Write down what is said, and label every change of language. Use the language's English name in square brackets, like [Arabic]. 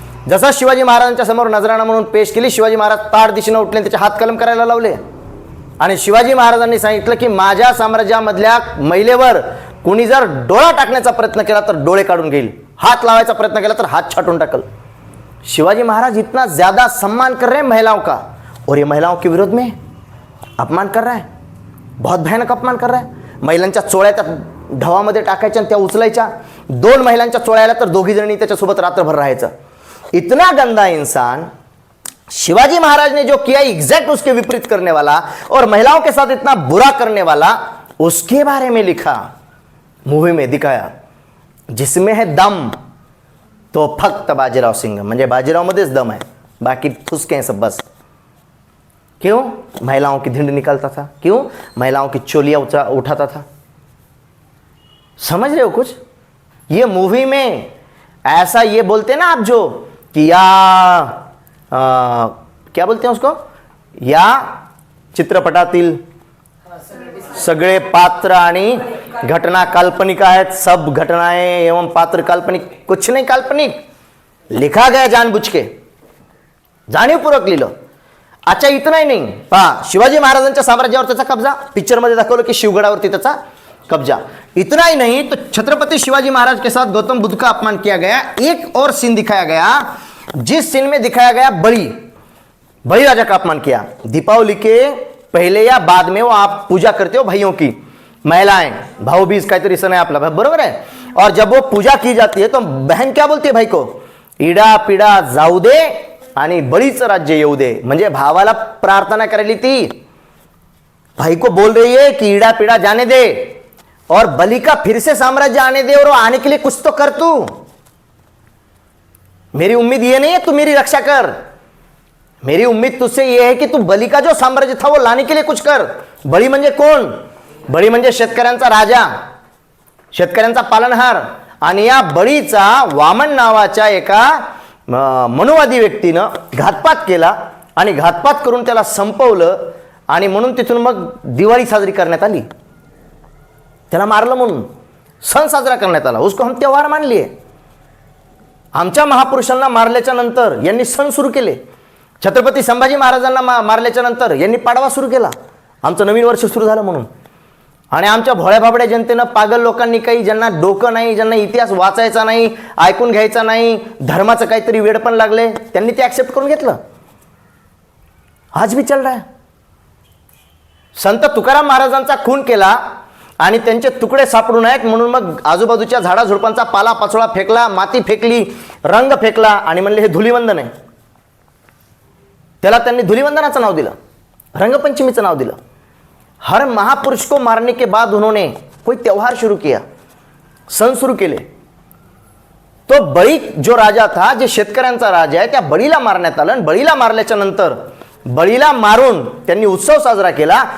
[Marathi] जसा शिवाजी महाराजांच्या समोर नजराणा म्हणून पेश केली, शिवाजी महाराज ताड दिशेनं उठले, त्याचे हात कलम करायला लावले आणि शिवाजी महाराजांनी सांगितलं की माझ्या साम्राज्यामधल्या महिलेवर कोणी जर डोळा टाकण्याचा प्रयत्न केला तर डोळे काढून घेईल, हात लावायचा प्रयत्न केला तर हात छाटून टाकल. [Hindi] शिवाजी महाराज इतना ज्यादा सम्मान कर रहे हैं महिलाओं का, और ये महिलाओं के विरोध में अपमान कर रहा है, बहुत भयानक अपमान कर रहा है. [Marathi] महिलांच्या चोळ्या त्या ढवामध्ये टाकायच्या आणि त्या उचलायच्या. 2 महिलांच्या चोळ्या आल्या तर दोघी जणी त्याच्यासोबत रात्रभर राहायचं. [Hindi] इतना गंदा इंसान. शिवाजी महाराज ने जो किया एग्जैक्ट उसके विपरीत करने वाला और महिलाओं के साथ इतना बुरा करने वाला, उसके बारे में लिखा, मूवी में दिखाया. जिसमें है दम तो [Marathi] फक्त [Hindi] बाजीराव सिंघम. [Marathi] म्हणजे बाजीराव मध्येच दम आहे, बाकी फुसके [Hindi] हैं सब बस. क्यों? महिलाओं की धिंड निकालता था. क्यों? महिलाओं की चोलियां उठाता था. समझ रहे हो कुछ? ये मूवी में ऐसा ये बोलते ना आप जो कि क्या बोलते हैं उसको, [Marathi] या चित्रपटातील सगळे पात्र आणि घटना काल्पनिक आहेत. [Hindi] सब घटनाएं एवं पात्र काल्पनिक. कुछ नहीं काल्पनिक, लिखा गया जानबूझ के, [Marathi] जाणीवपूर्वक लिहिलं. [Hindi] अच्छा इतनाही [Marathi] नाही, पहा शिवाजी महाराजांच्या साम्राज्यावर त्याचा कब्जा, पिक्चर मध्ये दाखवलं की शिवगडावरती त्याचा कब्जा. [Hindi] इतना ही नहीं तो छत्रपति शिवाजी महाराज के साथ गौतम बुद्ध का अपमान किया गया. एक और सीन दिखाया गया, जिस सीन में दिखाया गया बलि राजा का अपमान किया. दीपावली के पहले या बाद में वो आप पूजा करते हो भाइयों की, महिलाएं, [Marathi] भाऊबीज काहीतरी सण आहे आपला, बरोबर आहे. [Hindi] और जब वो पूजा की जाती है तो बहन क्या बोलती है भाई को, [Marathi] इडा पिडा जाऊ दे आणि बळीचं राज्य येऊ दे. म्हणजे भावाला प्रार्थना करायली ती, [Hindi] भाई को बोल रही है कि इडा पिडा जाने दे और बलि का फिर से साम्राज्य आने दे, और आने के लिए कुछ तो कर तू. मेरी उम्मीद ये नहीं है तू मेरी रक्षा कर, मेरी उम्मीद तुझसे ये है कि तू बलि का जो साम्राज्य था वो लाने के लिए कुछ कर. [Marathi] बळी म्हणजे कोण? बळी म्हणजे शेतकऱ्यांचा राजा, शेतकऱ्यांचा पालनहार. आणि या बळीचा वामन नावाच्या एका मनुवादी व्यक्तीनं घातपात केला आणि घातपात करून त्याला संपवलं. आणि म्हणून तिथून मग दिवाळी साजरी करण्यात आली. त्याला मारलं म्हणून सण साजरा करण्यात आला. [Hindi] उसको हम त्योहार मान लिए. [Marathi] आमच्या महापुरुषांना मारल्याच्या नंतर यांनी सण सुरू केले. छत्रपती संभाजी महाराजांना मारल्याच्या नंतर यांनी पाडवा सुरू केला. आमचं नवीन वर्ष सुरू झालं म्हणून. आणि आमच्या भोळ्या भाबड्या जनतेनं, पागल लोकांनी, काही ज्यांना डोकं नाही, ज्यांना इतिहास वाचायचा नाही, ऐकून घ्यायचा नाही, धर्माचं काहीतरी वेड पण लागले, त्यांनी ते ऍक्सेप्ट करून घेतलं. [Hindi] आज भी चल रहा है. [Marathi] संत तुकाराम महाराजांचा खून केला आणि त्यांचे तुकडे सापडू नयेत म्हणून मग आजूबाजूच्या झाडाझुडपांचा पाला पाचोळा फेकला, माती फेकली, रंग फेकला आणि म्हणले हे धुलीवंदन आहे. त्याला त्यांनी धुलीवंदनाचं नाव दिलं, रंगपंचमीचं नाव दिलं. [Hindi] हर महापुरुष को मारने के बाद उन्होंने कोई त्योहार शुरू किया, [Marathi] सण सुरू केले. तो बळी जो राजा था, जे शेतकऱ्यांचा राजा आहे, त्या बळीला मारण्यात आलं. आणि बळीला मारल्याच्या नंतर बळीला मारून त्यांनी उत्सव साजरा केला.